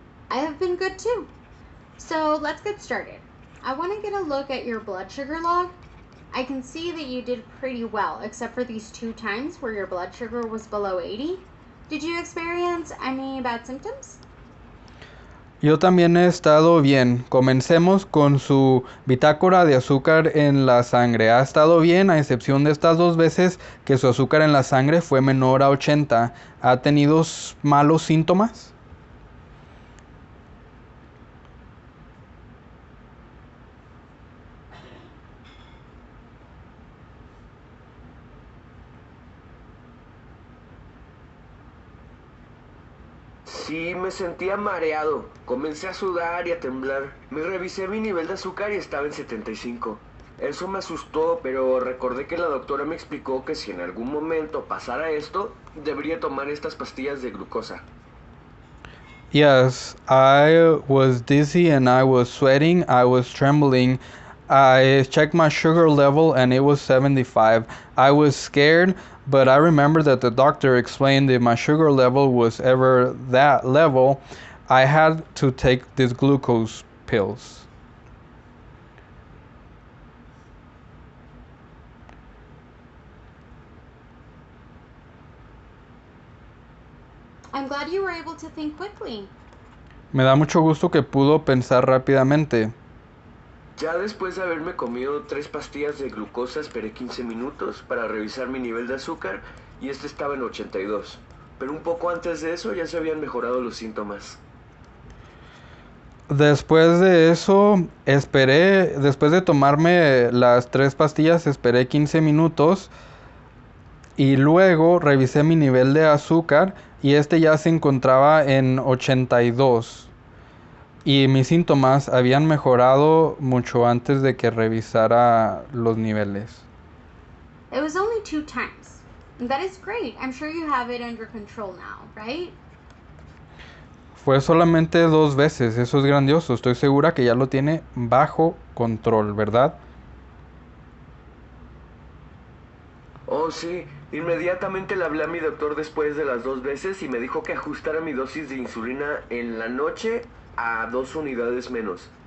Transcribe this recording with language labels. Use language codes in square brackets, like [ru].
[en] I have been good too. So let's get started. I want to get a look at your blood sugar log. I can see that you did pretty well, except for these 2 times where your blood sugar was below 80. Did you experience any bad symptoms? [es] Yo también he estado bien. Comencemos con su bitácora de azúcar en la sangre. Ha estado bien a excepción de estas 2 veces que su azúcar en la sangre fue menor a 80. ¿Ha tenido malos síntomas? Sí, me sentía mareado. Comencé a sudar y a temblar. Me revisé mi nivel de azúcar y estaba en 75. Eso me asustó, pero recordé que la doctora me explicó que si en algún momento pasara esto, debería tomar estas pastillas de glucosa. [en] Yes, I was dizzy and I was sweating, I was trembling. I checked my sugar level and it was 75. I was scared, but I remember that the doctor explained if my sugar level was ever that level, I had to take these glucose pills. I'm glad you were able to think quickly. [es] Me da mucho gusto que pudo pensar rápidamente. Ya después de haberme comido 3 pastillas de glucosa, esperé 15 minutos para revisar mi nivel de azúcar y este estaba en 82. Pero un poco antes de eso ya se habían mejorado los síntomas. Después de eso, después de tomarme las 3 pastillas, esperé 15 minutos y luego revisé mi nivel de azúcar y este ya se encontraba en 82 y mis síntomas habían mejorado mucho antes de que revisara los niveles. [en] It was only 2 times. That is great. I'm sure you have it under control now, right? [es] Fue solamente 2 veces, eso es grandioso, estoy segura que ya lo tiene bajo control, ¿verdad? Oh, sí. Inmediatamente le hablé a mi doctor después de las 2 veces y me dijo que ajustara mi dosis de insulina en la noche a 2 unidades menos.